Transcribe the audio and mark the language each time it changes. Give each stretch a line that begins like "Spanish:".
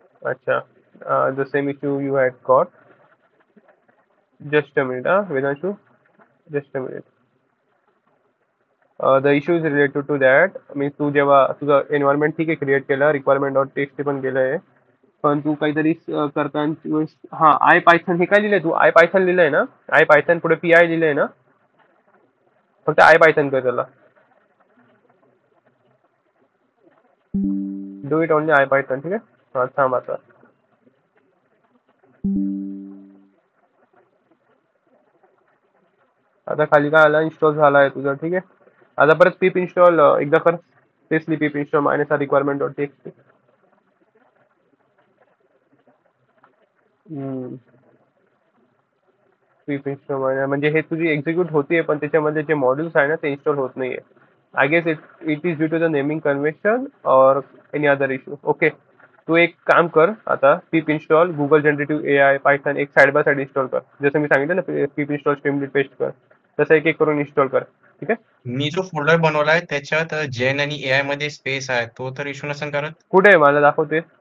English: अच्छा, the same issue you had got. Just a minute, Vedanshu. Just a minute. The issue is related to that.
Marathi: Means तू जेव्हा तुझं environment ठीक आहे create केलं, requirement dot text पण केलं आहे, पण तू काहीतरी करताना हा आय पायथन हे काय लिहिलंय तू? आय पायथन लिहिलंय ना? आय पायथन पुढे PI लिहिलंय ना? फक्त आय पायथन कर त्याला.
English: Do it only IPython.
Marathi: ठीक आहे, हा थांब आता. आता खाली काय आला, इन्स्टॉल झाला आहे तुझा. ठीक आहे, आता परत pip इन्स्टॉल एकदा कर.
English: तेच pip install -r requirement.txt. Hmm.
Marathi: पीप इन्स्टॉल म्हणजे हे तुझी एक्झिक्यूट होतीये पण त्याच्यामध्ये जे मॉड्यूल्स आहे ना ते इन्स्टॉल होत नाहीये.
English: I guess it it is due to the naming convention और any other issue.
Marathi: ओके, तू एक काम कर आता, पीप install Google generative AI Python एक साइड बाय साइड इन्स्टॉल कर. जसं मी सांगितलं ना, पीप इन्स्टॉल स्ट्रीमलीट पेस्ट कर, तसं एक एक करून इन्स्टॉल कर. ठीक आहे. मी जो फोल्डर बनवलाय त्याच्यात जेन आणि एआय मध्ये स्पेस आहे, तो तर इश्यू नसेल करत. कुठे आहे मला दाखवते?